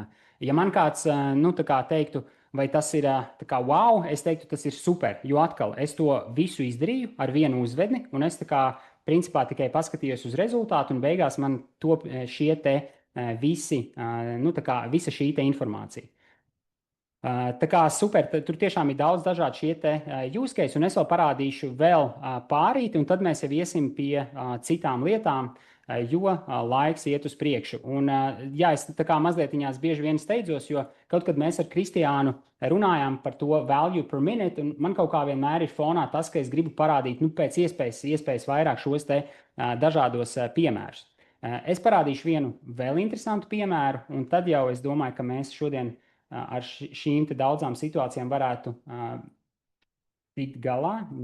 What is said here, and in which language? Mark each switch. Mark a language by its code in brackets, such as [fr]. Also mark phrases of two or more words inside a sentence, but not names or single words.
[lv] Ja man kāds teiktu, vai tas ir wow, es teiktu, tas ir super, jo atkal es to visu izdarīju ar vienu uzvedni, un es principā tikai paskatījos uz rezultātu, un beigās man top šie te visa šī te informācija. Tā kā super, tur tiešām ir daudz dažādu šie te [en] use case, [lv] un es vēl parādīšu vēl pārīti, un tad mēs jau iesim pie citām lietām, jo laiks iet uz priekšu. Un, jā, es tā kā mazliet viņās bieži vien steidzos, jo kaut kad mēs ar Kristiānu runājām par to [en] value per minute, [lv] un man kaut kā vienmēr ir fonā tas, ka es gribu parādīt pēc iespējas vairāk šos te dažādos piemērus. Es parādīšu vienu vēl interesantu piemēru, un tad jau es domāju, ka mēs šodien ar šīm te daudzām situācijām varētu tikt galā.